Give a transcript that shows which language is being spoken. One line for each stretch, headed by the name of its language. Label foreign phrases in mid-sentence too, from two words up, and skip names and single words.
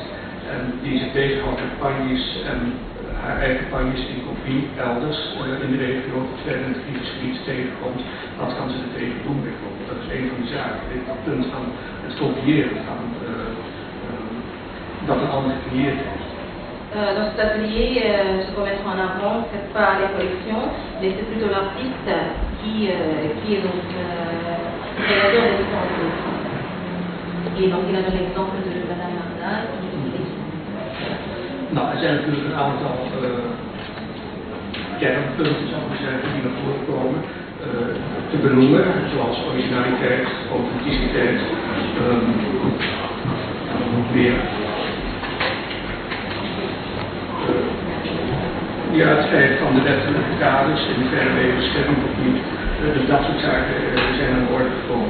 Dutch: En die zich bezighoudt met panjes en haar eigen panjes in kopie elders in de regio, tot verder in het Friese gebied tegenkomt. Wat kan ze er tegen doen bijvoorbeeld? Dat is een van die zaken. Dat punt van het kopiëren van dat een ander gecreëerd heeft.
French: Dans cet atelier, ce qu'on mettra en avant, ce n'est pas les collections, mais c'est plutôt l'artiste qui est donc créateur des différentes collections. Et donc il a donné l'exemple de Madame Marda qui est une collection.
Dutch: Nou, er zijn natuurlijk een aantal kernpunten, zou ik zeggen, die naar voren komen te benoemen, zoals originaliteit, authenticiteit, nog meer. Ja, het feit van de wettelijke kaders in verre bescherming of niet, dus dat soort zaken zijn aan de orde gekomen.